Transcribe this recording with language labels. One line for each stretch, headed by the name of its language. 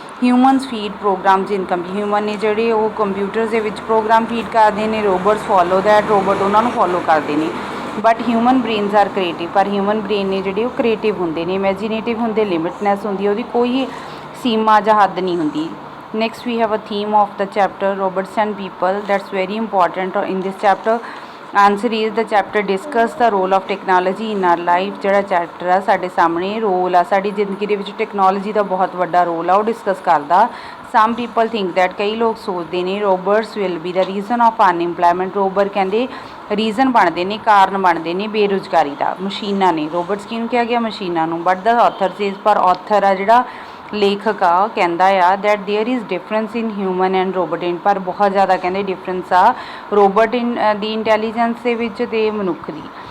English: humans feed programs in human
Punjabi: ਨੇ ਜਿਹੜੇ ਉਹ ਕੰਪਿਊਟਰਸ ਦੇ ਵਿੱਚ ਪ੍ਰੋਗਰਾਮ ਫੀਡ ਕਰਦੇ ਨੇ,
English: robots follow that,
Punjabi: ਰੋਬੋਟ ਉਹਨਾਂ ਨੂੰ ਫੋਲੋ ਕਰਦੇ ਨੇ।
English: but human brains are creative,
Punjabi: ਪਰ ਹਿਊਮਨ ਬ੍ਰੇਨ ਨੇ ਜਿਹੜੇ ਉਹ ਕ੍ਰੀਏਟਿਵ ਹੁੰਦੇ ਨੇ, ਇਮੈਜੀਨੇਟਿਵ ਹੁੰਦੇ, ਲਿਮਿਟਨੈਸ ਹੁੰਦੀ ਹੈ, ਉਹਦੀ ਕੋਈ ਸੀਮਾ ਜਾਂ ਹੱਦ ਨਹੀਂ ਹੁੰਦੀ।
English: Next we have a theme of the chapter robots and people, that's very important in this chapter. Answer is the chapter discuss the role of technology in our life।
Punjabi: ਜਿਹੜਾ ਚੈਪਟਰ ਆ ਸਾਡੇ ਸਾਹਮਣੇ ਰੋਲ ਆ ਸਾਡੀ ਜ਼ਿੰਦਗੀ ਦੇ ਵਿੱਚ technology ਦਾ ਬਹੁਤ ਵੱਡਾ ਰੋਲ ਆ, ਉਹ ਡਿਸਕਸ ਕਰਦਾ।
English: some people think that,
Punjabi: ਕਈ ਲੋਕ ਸੋਚਦੇ ਨੇ
English: Robots will be the reason of unemployment.
Punjabi: Robot ਕਹਿੰਦੇ ਰੀਜ਼ਨ ਬਣਦੇ ਨੇ, ਕਾਰਨ ਬਣਦੇ ਨੇ ਬੇਰੁਜ਼ਗਾਰੀ ਦਾ। ਮਸ਼ੀਨਾਂ ਨੇ, ਰੋਬੋਟਸ ਕਿਹਨੂੰ ਕਿਹਾ ਗਿਆ? ਮਸ਼ੀਨਾਂ ਨੂੰ।
English: but the author says,
Punjabi: ਪਰ ਆਥਰ ਆ ਜਿਹੜਾ ਲੇਖਕ ਆ ਉਹ ਕਹਿੰਦਾ ਆ
English: that there is difference in human and robot in,
Punjabi: ਪਰ ਬਹੁਤ ਜ਼ਿਆਦਾ ਕਹਿੰਦੇ ਡਿਫਰੈਂਸ ਆ ਰੋਬੋਟ ਦੀ ਇੰਟੈਲੀਜੈਂਸ ਦੇ ਵਿੱਚ ਅਤੇ ਮਨੁੱਖ ਦੀ।